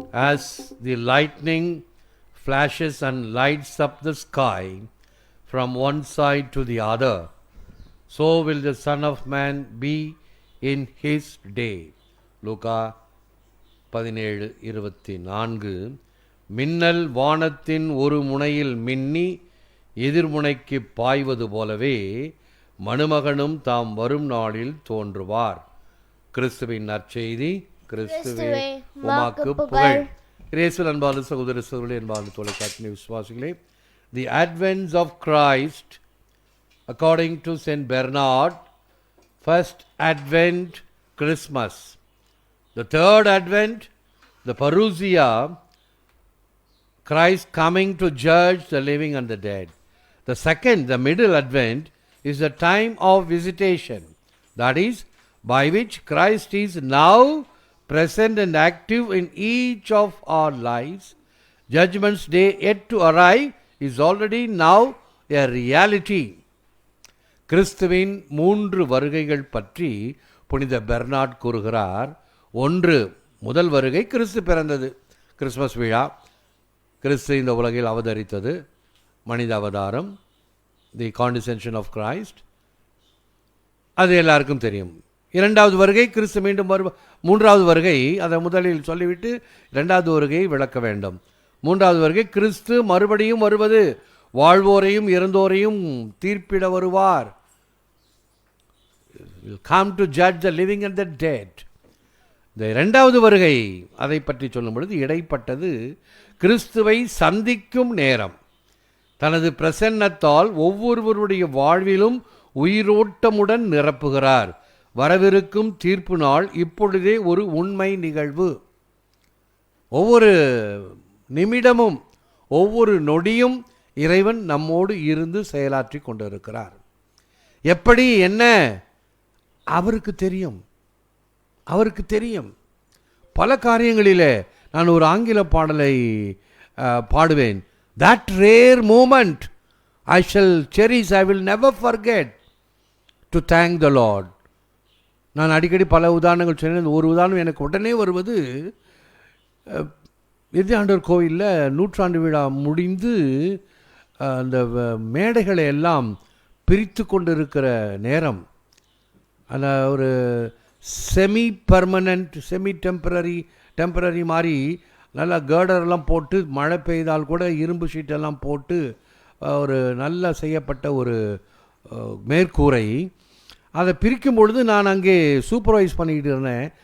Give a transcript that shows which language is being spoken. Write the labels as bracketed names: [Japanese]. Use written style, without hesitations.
[English] as the lightning flashes and lights up the sky from one side to the other, so will the Son of Man be in his day. [Tamil] லூக்கா 17:24. மின்னல் வானத்தின் ஒரு முனையில் மின்னி எதிர்முனைக்கு பாய்வது போலவே மணுமகனும் தாம் வரும் நாளில் தோன்றுவார். கிறிஸ்துவின் நற்செய்தி. கிறிஸ்துவே உமக்கு புகழ். இயேசுவில் அன்பார்ந்த சகோதர சகோதரர்களே, அன்பார்ந்த தொலைக்காட்சி விசுவாசிகளே, [English] the advent of Christ according to Saint Bernard, first advent Christmas, the third advent the parousia, Christ coming to judge the living and the dead. The second, the middle advent, is the time of visitation, that is, by which Christ is now present and active in each of our lives. Judgment's day yet to arrive is already now a reality. [Tamil] கிறிஸ்துவின் 3 வருகைகள் பற்றி புனித Bernard கூறுகிறார். 1, முதல் வருகை கிறிஸ்து பிறந்தது, Christmas விழா. கிறிஸ்து இந்த உலகில் அவதரித்தது, மனித அவதாரம், [English] the condescension of Christ, [Tamil] அது எல்லாருக்கும் தெரியும். 2வது வருகை கிறிஸ்து மீண்டும் 3வது வருகை, அதை முதலில் சொல்லிவிட்டு 2வது வருகையை விளக்க வேண்டும். 3வது வருகை கிறிஸ்து மறுபடியும் வருவது, வாழ்வோரையும் இறந்தோரையும் தீர்ப்பிட வருவார். [English] come to judge the living and the dead. [Tamil] இந்த 2வது வருகை அதை பற்றி சொல்லும் பொழுது இடைப்பட்டது கிறிஸ்துவை சந்திக்கும் நேரம். தனது பிரசன்னத்தால் ஒவ்வொருவருடைய வாழ்விலும் உயிரோட்டமுடன் நிரப்புகிறார். வரவிருக்கும் தீர்ப்பு நாள் இப்பொழுதே ஒரு உண்மை நிகழ்வு. ஒவ்வொரு நிமிடமும் ஒவ்வொரு நொடியும் இறைவன் நம்மோடு இருந்து செயலாற்றி கொண்டிருக்கிறார். எப்படி என்ன அவருக்கு தெரியும், அவருக்கு தெரியும். பல காரியங்களிலே நான் ஒரு ஆங்கில பாடலை பாடுவேன். [English] That rare moment I shall cherish, I will never forget to thank the Lord. [Tamil] நான் அடிக்கடி பல உதாரணங்கள் சொன்னேன். ஒரு உதாரணம் எனக்கு உடனே வருவது, இறுதியாண்டவர் கோவிலில் 100ஆண்டு விழா முடிந்து அந்த மேடைகளை எல்லாம் பிரித்து கொண்டிருக்கிற நேரம், அந்த ஒரு செமி பர்மனண்ட் செமி டெம்பரரி மாதிரி நல்லா கேர்டர்லாம் போட்டு, மழை பெய்தால் கூட இரும்பு ஷீட்டெல்லாம் போட்டு ஒரு நல்லா செய்யப்பட்ட ஒரு மேற்கூரை, அதை பிரிக்கும் பொழுது நான் அங்கே சூப்பர்வைஸ் பண்ணிக்கிட்டு இருந்தேன்.